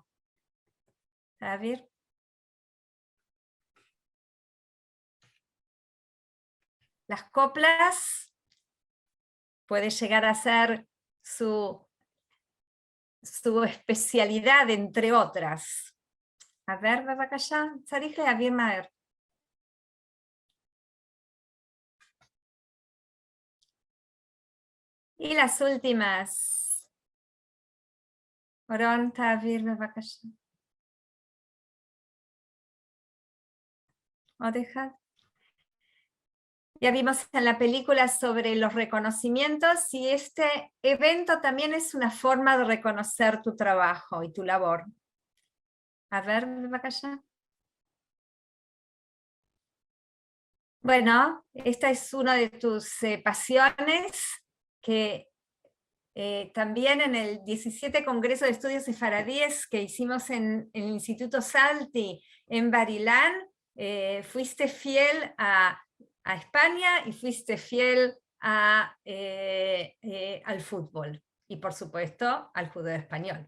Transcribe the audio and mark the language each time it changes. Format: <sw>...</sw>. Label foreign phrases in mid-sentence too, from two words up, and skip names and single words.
<es>A ver. Las coplas puede llegar a ser su especialidad, entre otras. A ver,</es> <he>בבקשה, צריך להעביר מהר.</he> <es>Y las últimas.</es> <he>אורון, תעביר בבקשה. עוד אחד.</he> <es>Ya vimos en la película sobre los reconocimientos, y este evento también es una forma de reconocer tu trabajo y tu labor. A ver, bebacaya. Bueno, esta es una de tus pasiones, que también en el 17 Congreso de Estudios Sefaradíes que hicimos en el Instituto Salti en Barilán, fuiste fiel a España y fuiste fiel al fútbol y por supuesto al judeo español.</es>